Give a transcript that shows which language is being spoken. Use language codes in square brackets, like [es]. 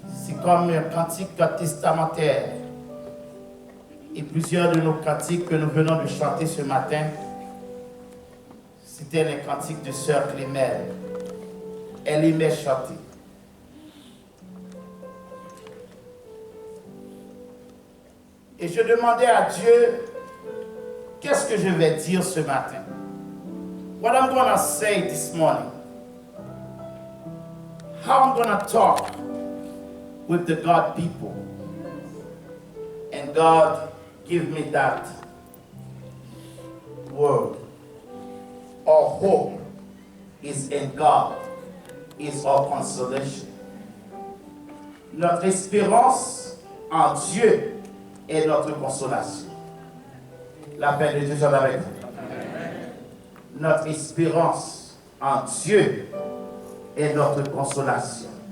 [fr] C'est comme un cantique testamentaire. Et plusieurs de nos cantiques que nous venons de chanter ce matin, c'était les cantiques de Sœur Clémelle. Elle aimait chanter. Et je demandais à Dieu, qu'est-ce que je vais dire ce matin? [en] What I'm going to say this morning. How I'm going to talk with the God people. And God give me that word. Our hope is in God, is our consolation. [fr] Notre espérance en Dieu est notre consolation. La paix de Dieu soit avec vous. Notre espérance en Dieu est notre consolation.